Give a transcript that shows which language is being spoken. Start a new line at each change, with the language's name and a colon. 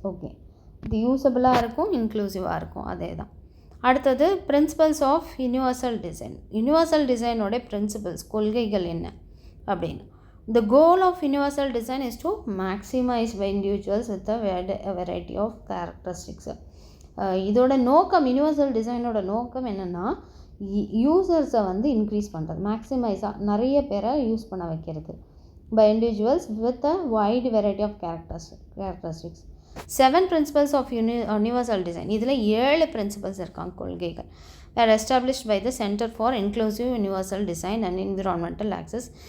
Tamil: Okay, இது யூசபிளாக இருக்கும், இன்க்ளூசிவாக இருக்கும், அதே தான். அடுத்தது principles of universal design. Universal டிசைனோடைய principles, கொள்கைகள் என்ன அப்படின்னு.
English: The goal of universal design is to maximize by individuals with a variety of characteristics.
Tamil: இதோட நோக்கம், யூனிவர்சல் டிசைனோட நோக்கம் என்னென்னா யூசர்ஸை இன்க்ரீஸ் பண்ணுறது, மேக்ஸிமைஸாக நிறைய பேரை யூஸ் பண்ண வைக்கிறது.
English: By individuals with a wide variety of characteristics. 7 principles of universal design. இதில் 7 principles
Tamil: இருக்காங்க, கொள்கைகள்.
English: are established by the Center for Inclusive Universal Design and Environmental Access.